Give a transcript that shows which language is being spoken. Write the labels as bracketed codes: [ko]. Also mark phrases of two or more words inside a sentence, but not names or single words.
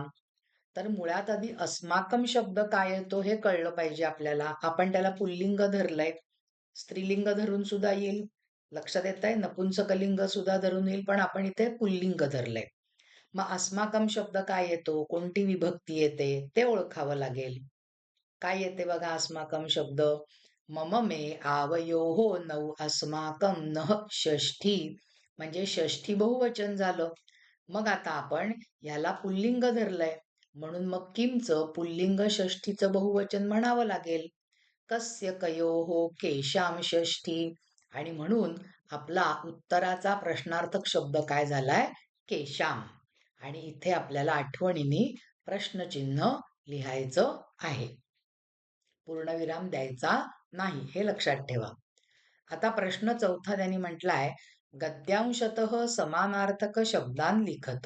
[mr] तर मुळात आधी अस्माकम शब्द काय येतो हे कळलं पाहिजे आपल्याला. आपण त्याला पुल्लिंग धरलंय, स्त्रीलिंग धरून सुद्धा येईल, लक्षात येत आहे, नपुंसकलिंग सुद्धा धरून येईल, पण आपण इथे पुल्लिंग धरलंय. मग अस्माकम शब्द काय येतो, कोणती विभक्ती येते ते ओळखावं लागेल. काय येते बघा अस्माकम शब्द. [sa] मम मे आवयोहो नौ अस्माकम नः षष्ठी, [mr] म्हणजे षष्ठी बहुवचन झालं. मग आता आपण ह्याला पुल्लिंग धरलंय, म्हणून मग किमचं पुल्लिंग षष्ठीचं बहुवचन म्हणावं लागेल. [sa] कस्य कयोहो केशाम षष्ठी, [mr] आणि म्हणून आपला उत्तराचा प्रश्नार्थक शब्द काय झालाय, केशाम. आणि इथे आपल्याला आठवणीने प्रश्नचिन्ह लिहायचं आहे, पूर्णविराम द्यायचा नाही, हे लक्षात ठेवा. आता प्रश्न चौथा त्यांनी म्हटलाय, [sa] गद्यांशतः समानार्थक शब्दान लिखतो.